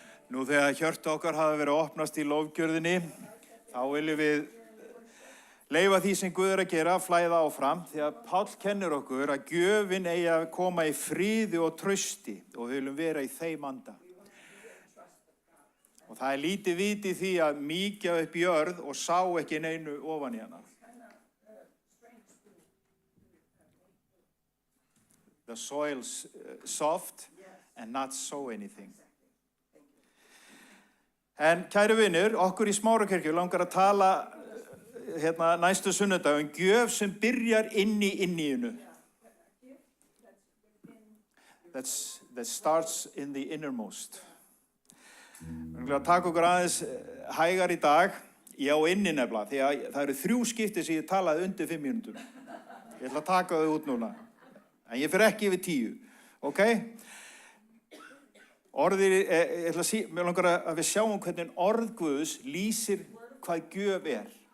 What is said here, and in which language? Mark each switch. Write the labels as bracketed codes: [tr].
[is] Nú þegar hjörtu okkar hafa verið að opnast í lofgjörðinni, þá viljum við leyfa því sem Guð er að gera, flæða áfram, því að Páll kennir okkur að gjöfin eigi að koma í friði og trausti og við viljum vera í þeim anda. Og það er lítið vit í því að mýkja upp jörð og sá ekki neinu ofan í hana. [en] The soil's soft and not sow anything. [is] En kæru vinir, okkur í Smárakirkju langar að tala næstu sunnudag gjöf sem byrjar inni í inníinu. [en] That starts in the innermost. [is] Við viljum taka okkur aðeins hægar í dag, ég á inni nefnilega, því að það eru 3 skipti sem ég talaði undir 5 mínútur. Ég ætla að taka þau út núna, en ég fer ekki yfir 10, ok? Orðið, mér langar að við sjáum hvernig orð Guðs lýsir hvað gjöf er.